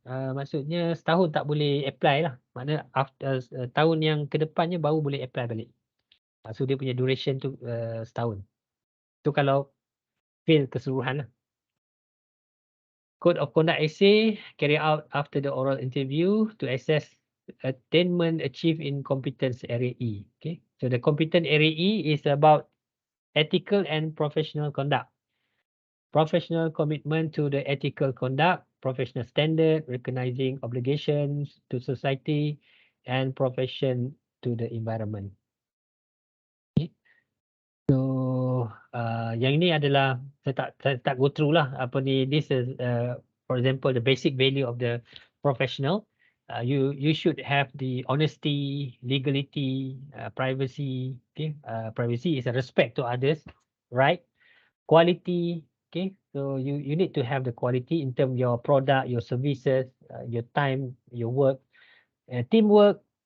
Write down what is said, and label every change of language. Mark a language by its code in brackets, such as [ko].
[ms] Maksudnya setahun tak boleh apply lah. Maknanya after tahun yang ke depannya baru boleh apply balik. So dia punya duration tu setahun. Tu kalau fail keseluruhan lah. [en] Code of conduct essay carry out after the oral interview to assess attainment achieved in competence area E. Okay, so the competence area E is about ethical and professional conduct, professional commitment to the ethical conduct, professional standard, recognizing obligations to society, and profession to the environment. Okay. [ms] So yang ini adalah saya tak [en] go through [ms] lah apa ni. [en] This is for example the basic value of the professional. You should have the honesty, legality, privacy. Okay, privacy is a respect to others, right? Quality. Okay, so you need to have the quality in terms of your product, your services, your time, your work, teamwork.